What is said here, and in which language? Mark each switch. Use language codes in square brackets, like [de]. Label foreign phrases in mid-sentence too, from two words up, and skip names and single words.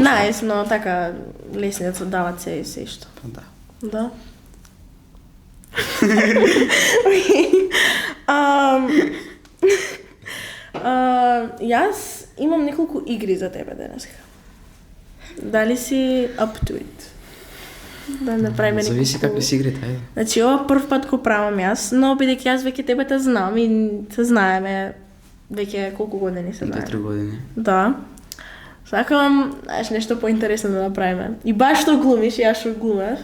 [mk] најс, но така лесни да се дават се и се што. Па да. Да. Окей. Јас имам неколку игри за тебе денеска. Дали си [en] up to it? [mk] Да направиме неколку... Зависи какви си игрите, ајде. Значи, ова прв пат го правам јас, но бидејќи јас веќе тебе те знам и се знаеме веќе колку години се знаеме. 2-3 години. Да. Сакам, знаеш, нешто поинтересно да направиме. И баш што глумиш, јас што глумев.